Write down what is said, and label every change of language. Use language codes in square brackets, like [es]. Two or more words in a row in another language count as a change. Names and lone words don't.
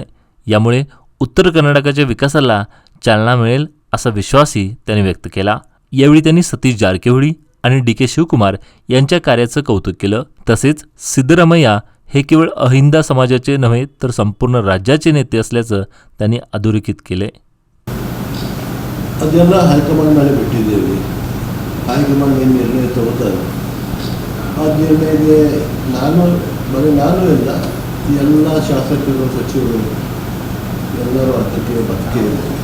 [mr] यामुळे उत्तर कर्नाटकाच्या विकासाला चालना मिळेल असा विश्वासही त्यांनी व्यक्त केला. यावेळी त्यांनी सतीश जारकिहोळी आणि DK शिवकुमार यांच्या कार्याचं कौतुक केलं. तसेच सिद्धरामय्या हे केवळ अहिंदा समाजाचे नव्हे तर संपूर्ण राज्याचे नेते असल्याचं त्यांनी अधोरेखित केले. [kn] ಅದೆಲ್ಲ ಹೈಕಮಾಂಡ್ ಮೇಲೆ ಬಿಟ್ಟಿದ್ದೇವೆ. ಹೈಕಮಾಂಡ್ ಏನು ನಿರ್ಣಯ ತಗೋತಾರೆ ಆ ನಿರ್ಣಯಕ್ಕೆ ನಾನು ಇಲ್ಲ, ಎಲ್ಲ ಶಾಸಕರು ಸಚಿವರು ಎಲ್ಲರೂ ಅದಕ್ಕೆ ಬದುಕಿದೆ.